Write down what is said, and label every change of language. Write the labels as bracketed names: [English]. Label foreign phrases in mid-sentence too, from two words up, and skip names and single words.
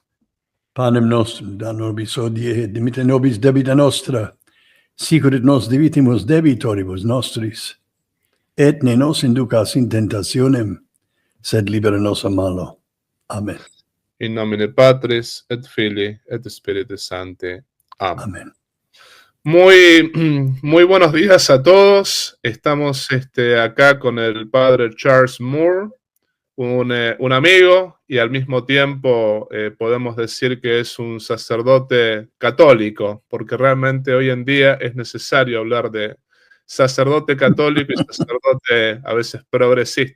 [Latin] Panem nostrum da nobis hodie, dimitte nobis debita nostra, sicut et nos debitimus debitoribus nostris, et ne nos inducas in tentationem, sed libera nos a malo. Amen. In nomine Patris et Filii et Spiritus Sancti. Amén. Amen. [Spanish] Muy buenos días a todos. Estamos acá con el padre Charles Moore, un amigo y al mismo tiempo podemos decir que es un sacerdote católico, porque realmente hoy en día es necesario hablar de sacerdote católico y sacerdote a veces progresista.